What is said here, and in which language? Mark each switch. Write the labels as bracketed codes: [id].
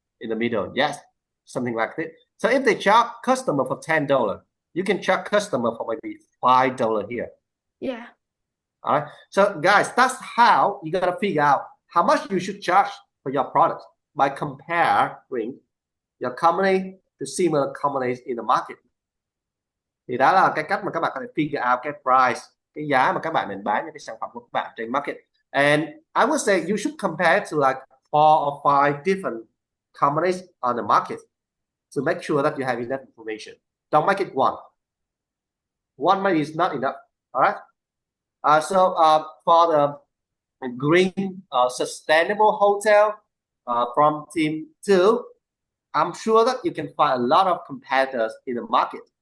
[en] In the middle, yes, something like that. So if they charge customer for $10, you can charge customer for maybe $5 here. Yeah. All right. So guys, that's how you gotta figure out how much you should charge for your product by comparing your company to similar companies in the market. [vi] Thì đó là cái cách mà các bạn có thể [en] figure out [vi] cái price, cái giá mà các bạn nên bán những cái sản phẩm của các bạn trên market. [en] And I would say you should compare to like 4 or 5 different companies on the market to make sure that you have enough information. Don't make it one. One maybe is not enough. All right. So for the green sustainable hotel from team 2, I'm sure that you can find a lot of competitors in the market.